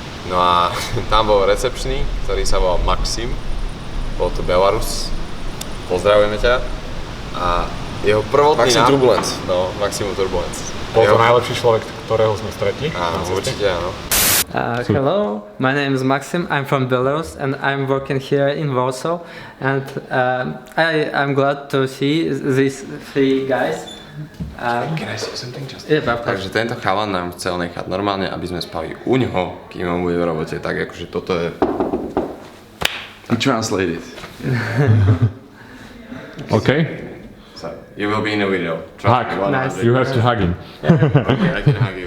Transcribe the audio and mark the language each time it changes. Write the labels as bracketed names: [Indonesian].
[Slovak] No a tam bol recepčný, ktorý sa volal Maxim. Bol to Belarus. Pozdravujeme ťa. A jeho prvotný Maxim Turbulence. No, Maximum Turbulence. Bol to najlepší človek, ktorého sme stretli. Áno, určite áno. [English] Hello, my name is Maxim. I'm from Belarus and I'm working here in Warsaw. And I'm glad to see these three guys. Can I say something just? Yeah, of course. [Slovak] Takže tento chalan nám chcel nechať normálne, aby sme spali u ňoho, kým on bude v robote. Tak akože toto je... [English] I translated. OK. So, you will be in a video. Hug. Nice. You have to hug him. I can hug you.